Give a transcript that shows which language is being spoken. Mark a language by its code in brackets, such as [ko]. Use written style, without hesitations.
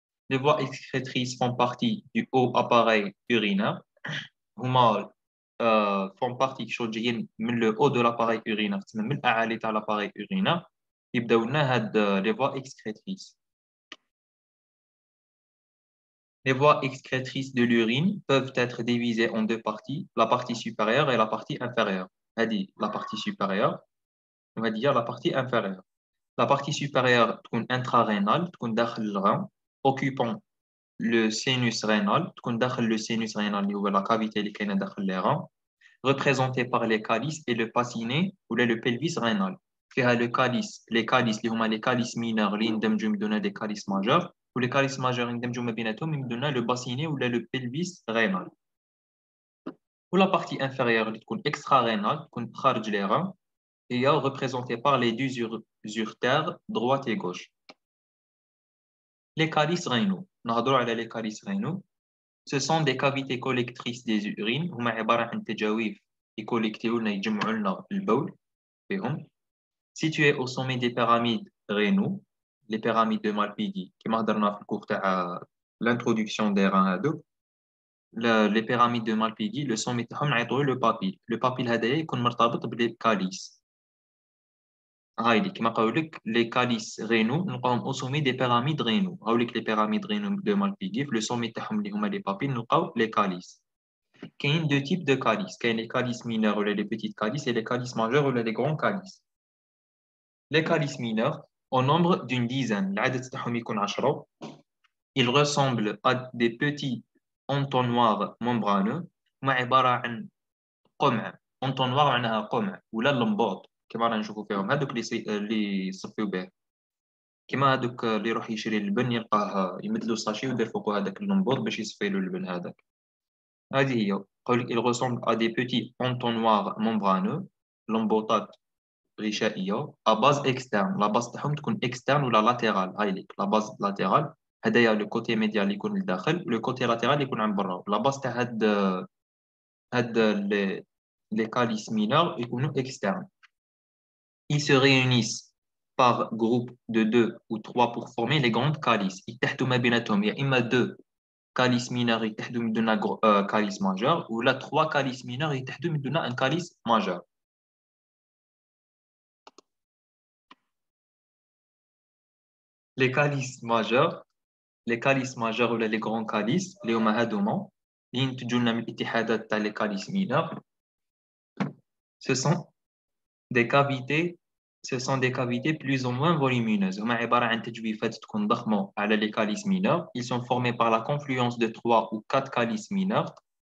[fr] Les voies excrétrices font partie du haut appareil urinaire. هما font partie [ar] جايين من [fr] le haut de l'appareil urinaire, [ar] من الأعالي تاع [fr] l'appareil urinaire. [ar] يبداو لنا هاد les voies excrétrices. [fr] Les voies excrétrices de l'urine peuvent être divisées en deux parties, la partie supérieure et la partie inférieure. هذه la partie supérieure, on va dire la partie inférieure. La partie supérieure تكون intrarénale, [ar] تكون داخل الغام, [fr] occupant le sinus rénal, تكون داخل le sinus rénal اللي هو la cavité [ar] اللي كاينه داخل [fr] les reins, représentée par les calices et le bassinet ou le pelvis rénal. فيها le calice, les calices اللي هما les calices mineurs [ar] اللي يندمجوا يمدونا [fr] des calices majeurs, ou les calices majeurs [ar] يندمجوا ما بيناتهم يمدونا [fr] le bassinet ou le pelvis rénal. Ou la partie inférieure اللي تكون extra-rénale, [ar] تكون خارج [fr] les reins, et représentée par les deux uretères droite et gauche. Les calices rénaux. [ar] نهضروا على [fr] les calices rénaux. Ce sont des cavités collectrices des urines. [ar] هما عبارة عن تجاويف يكولكتيو لنا يجمعوا لنا البول فيهم. [fr] Situés au sommet des pyramides rénaux, les pyramides de Malpighi, [ar] كما هضرنا في الكور تاع [fr] l'introduction des reins هادوك. Les pyramides de Malpighi, le sommet [ar] تاعهم نعيطوه [fr] le papille. [ar] Le papille هذايا يكون مرتبط بالكاليس. هايدي كما قالوا لك [fr] les calices rénaux نلقاهم au sommet des pyramides rénaux. هاو لك les pyramides rénaux de Malpighi, le sommet [ar] تاعهم اللي هما [fr] les papilles نلقاو les calices. كاين deux types de calices, كاين les calices mineurs ou les petites calices et les calices majeurs ou les grands calices. Les calices mineurs au nombre d'une dizaine, [ar] العدد تاعهم يكون 10. [fr] Ils ressemblent à des petits entonnoirs membraneux. [ar] هما عبارة عن قمع. entonnoir معناها قمع ولا اللمبوط كما رانا نشوفوا فيهم هذوك اللي يصفيو به. كما هذوك اللي يروح يشري اللبن يلقاه يمدلو ساشي ويدير فوقو هذاك اللمبوط باش يصفي له اللبن هذاك. هذه هي. [fr] Il ressemble à des petits entonnoirs membraneux, [ar] لمبوطات غشائية [fr] à base externe. La base [ar] تاعهم تكون [fr] externe ولا latéral. [ar] هاي ليك [fr] la base latérale. [ar] هذايا لو كوتي ميديال اللي يكون لداخل، لو كوتي لاتيرال يكون عن برا. لا باس تاع هاد les calices mineurs يكونوا externes. [fr] Ils se réunissent par groupe de 2 ou 3 pour former les grandes calices. [ar] يتحدوا ما بيناتهم يا إما 2 calices mineurs يتحدوا من دون calice majeur ولا 3 calices mineurs يتحدوا من دون un calice majeur. Les calices majeurs ولا les grands calices اللي هما هادوما اللي ينتجوا لنا من الاتحادات تاع les calices mineurs. [fr] Ce sont des cavités plus ou moins volumineuses. [ar] هما عبارة عن تجويفات تكون ضخمة على les calices mineurs. [fr] Ils sont formés par la confluence de 3 ou 4 calices mineurs.